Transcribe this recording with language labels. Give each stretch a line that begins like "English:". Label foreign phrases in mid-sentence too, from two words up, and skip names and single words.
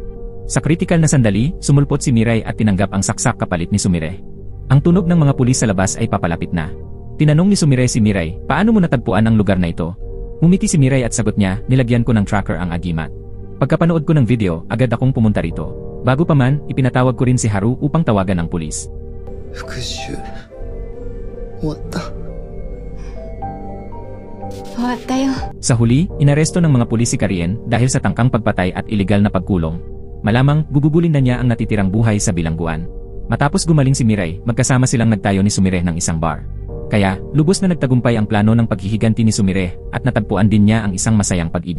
Filipino: Sa kritikal na sandali, sumulpot si Mirai at tinanggap ang saksak kapalit ni Sumire. Ang tunog ng mga pulis sa labas ay papalapit na. Tinanong ni Sumire si Mirai, "Paano mo natagpuan ang lugar na ito?" Ngumiti si Mirai at sagot niya, "Nilagyan ko ng tracker ang agimat. Pagkapanood ko ng video, agad akong pumunta rito. Bago pa man, ipinatawag ko rin si Haru upang tawagan ang pulis."
Japanese: 復讐終わった。終わったよ。
Filipino: Sa huli, inaresto ng mga pulis si Karien dahil sa tangkang pagpatay at ilegal na pagkulong. Malamang, gugugulin na niya ang natitirang buhay sa bilangguan. Matapos gumaling si Mirai, magkasama silang nagtayo ni Sumire ng isang bar. Kaya, lubos na nagtagumpay ang plano ng paghihiganti ni Sumire at natagpuan din niya ang isang masayang pag-ibig.